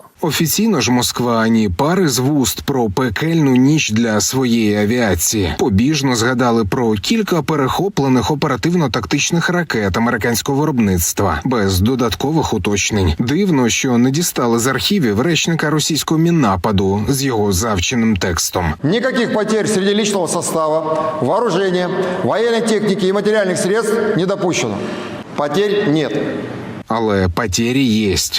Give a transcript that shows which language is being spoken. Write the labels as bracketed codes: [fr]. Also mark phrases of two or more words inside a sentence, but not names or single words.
[uk] Офіційно ж Москва ані пари з вуст про пекельну ніч для своєї авіації. Побіжно згадали про кілька перехоплених оперативно-тактичних ракет американського виробництва, без додаткових уточнень. Дивно, що не дістали з архівів речника російського Міннападу з його завченим текстом. [ru] Никаких потерь среди личного состава, вооружения, военной техники и материальных средств не допущено. Потерь нет. [uk] Але потері єсть.